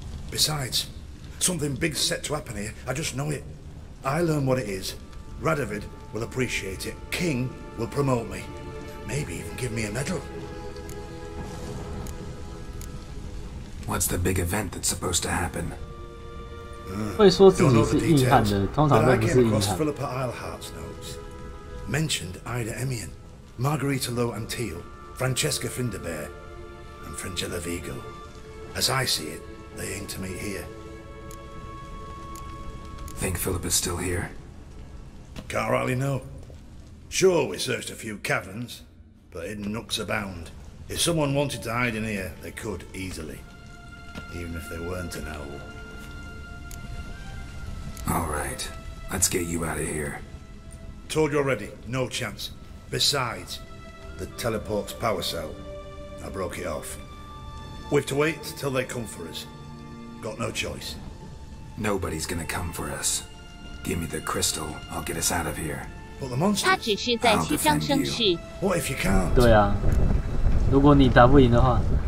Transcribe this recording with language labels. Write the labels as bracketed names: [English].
[English] Besides, something big's set to happen here. I just know it. I learn what it is. Radovid will appreciate it. King will promote me. Maybe even give me a medal. What's the big event that's supposed to happen? [Chinese] 会说自己是硬汉的，通常都不是硬汉。 [English] Philippa Eilhart's notes mentioned Ida Emian, Margarita Lo Antille, Francesca Finderbear, and Fringilla Vigo. As I see it, they aim to meet here. Think Philippa's still here? Can't rightly know. Sure, we searched a few caverns, but hidden nooks abound. If someone wanted to hide in here, they could easily, even if they weren't an owl. All right, let's get you out of here. Told you already, no chance. Besides, the teleport's power cell, I broke it off. We've to wait till they come for us. Got no choice. Nobody's gonna come for us. Give me the crystal, I'll get us out of here. But the monsters. [Chinese] 他只是在虚张声势。 [English] What if you can't? [Chinese] 对啊，如果你打不赢的话。